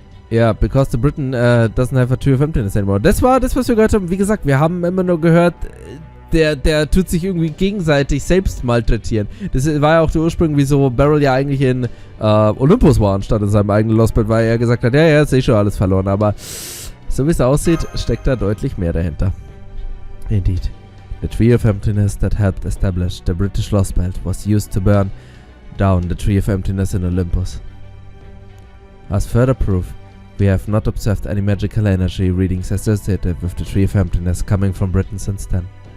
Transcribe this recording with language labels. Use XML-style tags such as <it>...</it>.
<en>Ja, because the Britain doesn't have a tree of emptiness anymore.</en> <de>Das war das, was wir gehört haben. Wie gesagt, wir haben immer nur gehört, der tut sich irgendwie gegenseitig selbst malträtieren. Das war ja auch der Ursprung, wieso Beryl ja eigentlich in Olympus war, anstatt in seinem eigenen Lostbelt, weil er gesagt hat, ja, jetzt ist schon alles verloren. Aber so wie es aussieht, steckt da deutlich mehr dahinter.</de> <en>Indeed. The Tree of Emptiness that helped establish the British Lostbelt was used to burn down the Tree of Emptiness in Olympus. As further proof, we have not observed any magical energy readings associated with the Tree of Emptiness coming from Britain since then.</en>